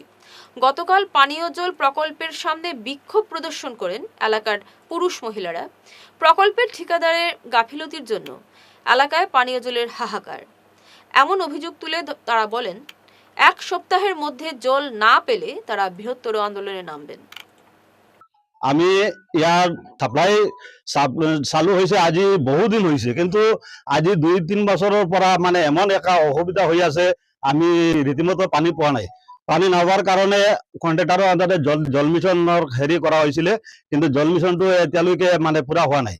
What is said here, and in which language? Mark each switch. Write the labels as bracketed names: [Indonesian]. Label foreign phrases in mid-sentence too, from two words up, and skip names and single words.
[Bangla] গতকাল পানীয় জল প্রকল্পের সামনে বিক্ষোভ প্রদর্শন করেন এলাকার পুরুষ মহিলারা। প্রকল্পের ঠিকাদারের গাফিলতির জন্য এলাকায় পানীয় জলের হাহাকার। এমন অভিযোগ তুলে তারা বলেন, 1 সপ্তাহের মধ্যে জল না পেলে তারা বৃহত্তর আন্দোলনে নামবেন। [Assamese] আমি ইয়াৰ সাপ্লাই চালু হৈছে আজি বহুদিন হৈছে, কিন্তু আজি 2-3 বছৰৰ পৰা মানে এমন এটা অসুবিধা হৈ আছে, আমি ৰীতিমতো পানী পোৱা নাই। পানী নোপোৱাৰ কাৰণে কণ্ট্ৰেক্টৰৰ আণ্ডাৰতে জল মিছনৰ হেৰি কৰা হৈছিলে, কিন্তু জল মিছনটো এতিয়ালৈকে মানে পুৰা হোৱা নাই।